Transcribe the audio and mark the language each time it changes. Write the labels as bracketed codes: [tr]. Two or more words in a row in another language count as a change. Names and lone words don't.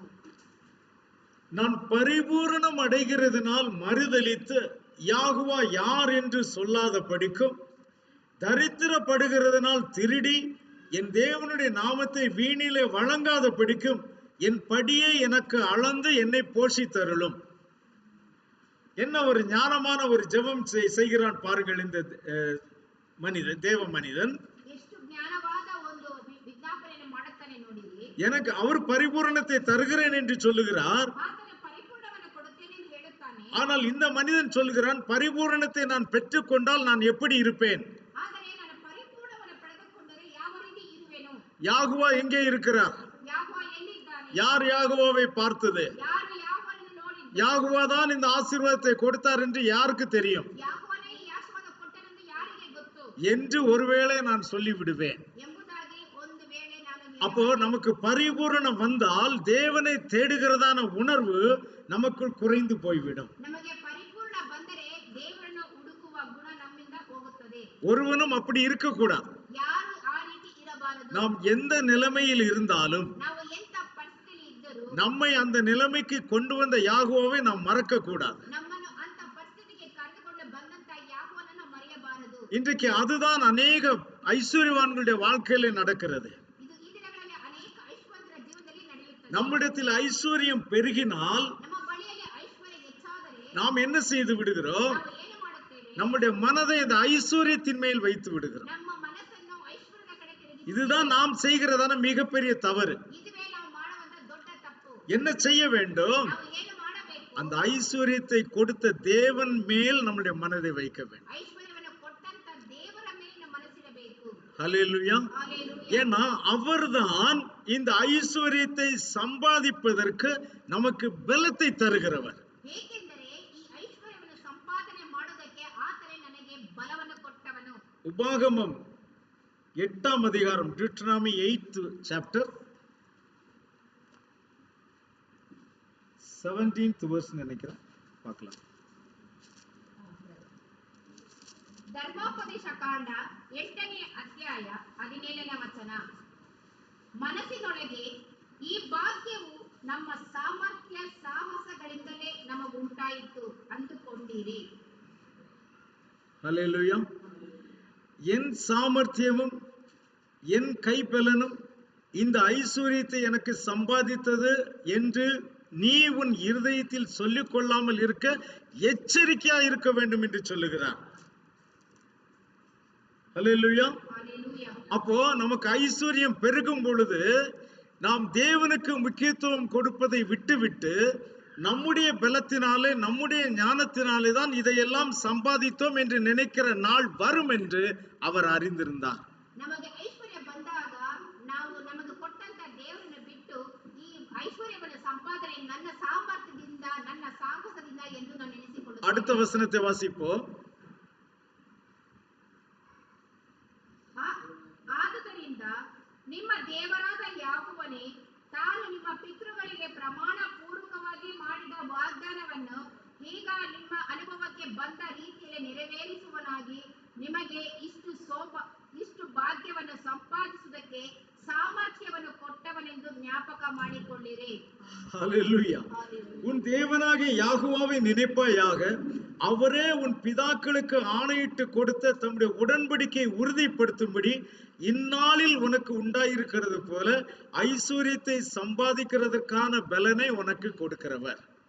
[ta] நான் பரிபூரணம் அடைகிறதுனால் மறுதலித்து யாகுவா யார் என்று சொல்லாத படிக்கும், தரித்திரப்படுகிறதுனால் திருடி என் தேவனுடைய நாமத்தை வீணிலே வழங்காத படிக்கும், என் படியை எனக்கு அளந்து என்னை போஷித்தருளும். என்ன ஒரு ஞானமான ஒரு ஜெபம் செய்கிறான் பாருங்கள் இந்த மனிதன், தேவ மனிதன். [kn] ಎಷ್ಟು ಜ್ಞಾನವಾದ ಒಂದು ವಿಜ್ಞಾಪನೆಯನ್ನು ಮಾಡುತ್ತಾನೆ ನೋಡಿರಿ. [ta] எனக்கு அவர் பரிபூரணத்தை தருகிறேன் என்று சொல்லுகிறார். [kn] ಆತನು ಪರಿಪೂರ್ಣವನ್ನು ಕೊಡುತ್ತೇನೆ ಎಂದು ಹೇಳುತ್ತಾನೆ. [ta] ஆனால் இந்த மனிதன் சொல்லுகிறான், பரிபூரணத்தை நான் பெற்றுக்கொண்டால் நான் எப்படி இருப்பேன்? [kn] ಆದರೆ ನಾನು ಪರಿಪೂರ್ಣವನ್ನು ಪಡೆದುಕೊಂಡರೆ ಯಾವ ರೀತಿ ಇರುವೆನು? [ta] யாகுவா எங்கே இருக்கிறார்? [kn] ಯಾಹೋವ ಎಲ್ಲಿದ್ದಾನೆ? [ta] யார் யாகுவாவை பார்த்தது? [kn] ಯಾರು ಯಾಹೋವನನ್ನು ನೋಡಿದ್ದಾರೆ? [ta] யாகுவா தான் இந்த ஆசீர்வாதத்தை கொடுத்தார் என்று யாருக்கு தெரியும் [kn] ಯಾಹೋವನೇ ಈ ಆಶೀರ್ವಾದ ಕೊಟ್ಟನೆಂದು ಯಾರಿಗೆ ಗೊತ್ತು [ta] என்று ஒருவேளை நான் சொல்லிவிடுவேன். [kn] ಎಂಬುದಾಗಿ ಒಂದು ವೇಳೆ ನಾನು [ta] அப்போ நமக்கு பரிபூரணம் வந்தால் தேவனை தேடுகிறதான உணர்வு நமக்குள் குறைந்து போய்விடும். [kn] ನಮಗೆ ಪರಿಪೂರ್ಣ ಬಂದರೆ ದೇವರನ್ನು ಹುಡುಕುವ ಗುಣ ನಮ್ಮಿಂದ ಹೋಗುತ್ತದೆ. [ta] ஒருவனும் அப்படி இருக்கக்கூடாது. [kn] ಯಾರು ಆ ರೀತಿ ಇರಬಾರದು. [ta] நாம் எந்த நிலைமையில் இருந்தாலும் [kn] ನಾವು ಎಂತ ಪರಿಸ್ಥಿತಿಯಲ್ಲಿ ಇದ್ದರೂ [ta] நம்மை அந்த நிலைமைக்கு கொண்டு வந்த யாகுவாவை நாம் மறக்க கூடாது. [kn] ನಮ್ಮನ್ನು ಅಂತ ಪರಿಸ್ಥಿತಿಗೆ ಕರೆದುಕೊಂಡು ಬಂದಂತ ಯಾಹೋವನನ್ನು ಮರೆಯಬಾರದು. [ta] இன்றைக்கு அதுதான் அநேக ஐஸ்வர்யவான்களுடைய வாழ்க்கையில நடக்கிறது. [kn] ಇದು ಈ ದಿನಗಳಲ್ಲಿ ಅನೇಕ ಐಶ್ವರ್ಯರ ಜೀವನದಲ್ಲಿ ನಡೆಯುತ್ತದೆ. [ta] நம்மிடத்தில் ஐஸ்வர்யம் பெருகினால் [kn] ನಮ್ಮ ಬಳಿಯಲ್ಲಿ ಐಶ್ವರ್ಯ ಹೆಚ್ಚಾದರೆ [ta] நாம் என்ன செய்து விடுகிறோம்? [kn] ನಾವು ಏನು ಮಾಡುತ್ತೇವೆ? [ta] நம்முடைய மனதை இந்த ஐஸ்வர்யத்தின் மேல் வைத்து விடுகிறோம். [kn] ನಮ್ಮ ಮನಸ್ಸನ್ನು ಐಶ್ವರ್ಯದ ಕಡೆ ತಿರುಗಿಸಿ [ta] இதுதான் நாம் செய்கிறதான மிகப்பெரிய தவறு. [kn] ಇದುವೇ ನಾವು ಮಾಡುವಂತ ದೊಡ್ಡ ತಪ್ಪು. [ta] என்ன செய்ய வேண்டும்? [kn] ನಾವು ಏನು ಮಾಡಬೇಕು? [ta] அந்த ஐஸ்வர்யத்தை கொடுத்த தேவன் மேல் நம்முடைய மனதை வைக்க வேண்டும். [kn] ಐಶ್ವರ್ಯವನ್ನು ಕೊಟ್ಟಂತ ದೇವರ ಮೇಲೆ ನಮ್ಮ ಮನಸ್ಸಿರಬೇಕು. [ta] ஹல்லேலூயா. [kn] ಹಲ್ಲೆಲೂಯಾ. [ta] ஏன்னா அவர்தான் இந்த ஐஸ்வர்யத்தை சம்பாதிப்பதற்கு நமக்கு பலத்தை தருகிறவர். [kn] ಏಕೆಂದರೆ ಈ ಐಶ್ವರ್ಯವನ್ನು ಸಂಪಾದನೆ ಮಾಡುವುದಕ್ಕೆ ಆತನೇ ನನಗೆ ಬಲವನ್ನು ಕೊಟ್ಟವನು. [ta] உபாகமம் 8ஆம் அதிகாரம், [en] Deuteronomy 8th chapter 17th verse [ta] நினைக்கிறேன், பார்க்கலாம். [kn] ಧರ್ಮೋಪದೇಶ ಕಾಂಡ 8ನೇ ಅಧ್ಯಾಯ 17ನೇ ವಚನ. ಮನಸ್ಸಿನೊಳಗೆ ಈ ಭಾಗ್ಯವು ನಮ್ಮ ಸಾಮರ್ಥ್ಯ ಸಾಹಸಗಳಿಂದಲೇ ನಮಗುಂಟಾಯಿತು ಅಂದುಕೊಂಡಿರಿ. [ta] ஹல்லேலூயா. என் சாமர்த்தியமும் என் கைபலனும் இந்த ஐஸ்வர்யத்தை எனக்கு சம்பாதித்தது என்று நீ உன் இருதயத்தில் சொல்லிக் கொள்ளாமல் இருக்க எச்சரிக்கையா இருக்க வேண்டும் என்று சொல்லுகிறார். ஹல்லேலூயா. ஹல்லேலூயா. அப்போ நமக்கு ஐஸ்வர்யம் பெருகும் பொழுது நாம் தேவனுக்கு முக்கியத்துவம் கொடுப்பதை விட்டுவிட்டு நம்முடைய பலத்தினாலே நம்முடைய ஞானத்தினாலே தான் இதையெல்லாம் சம்பாதித்தோம் என்று நினைக்கிற நாள் வரும் என்று அவர் அறிந்திருந்தார். [kn] ನಮಗೆ ಐಶ್ವರ್ಯ ಬಂದಾಗ ನಾವು ನಮಗೆ ಕೊಟ್ಟಂತ ದೇವರನ್ನು ಬಿಟ್ಟು ಈ ಐಶ್ವರ್ಯವನ್ನು ಸಂಪಾದನೆ ನನ್ನ ಸಾಮರ್ಥ್ಯದಿಂದ ನನ್ನ ಸಾಹಸದಿಂದ ಎಂದು ನಾನು ನೆನೆಸಿಕೊಳ್ಳುತ್ತೇನೆ. [ta] அடுத்த வசனத்தை வாசிப்போம். [kn] ಆದುದರಿಂದ ನಿಮ್ಮ ದೇವರಾದ ಯಾಹೋವನೇ ತಾನು ನಿಮ್ಮ ಪಿತೃಗಳಿಗೆ ಪ್ರಮಾಣ ಪೂರ್ವಕವಾಗಿ ಮಾಡಿದ ವಾಗ್ದಾನವನ್ನು ಈಗ ನಿಮ್ಮ ಅನುಭವಕ್ಕೆ ಬಂದ ರೀತಿಯಲ್ಲಿ ನೆರವೇರಿಸುವನಾಗಿ ನಿಮಗೆ ಇಷ್ಟು ಭಾಗ್ಯವನ್ನು ಸಂಪಾದಿಸುವುದಕ್ಕೆ சாமர்த்தியವನ್ನು ಕೊಟ್ಟವನೆಂದು ஞாபக ಮಾಡಿಕೊಳ್ಳಿರಿ. [ta] ஹல்லேலூயா. உன் தேவனாகிய யாகோவாவை நினைப்பாயாக. அவரே உன் பிதாக்களுக்கு ஆணையிட்டு கொடுத்த தம்முடைய உடன்படிக்கையை உறுதிப்படுத்தும்படி இந்நாளில் உனக்கு உண்டாயிருக்கிறது போல ஐஸ்வர்யத்தை சம்பாதிக்கிறதுக்கான பலனை உனக்கு கொடுக்கிறவர்.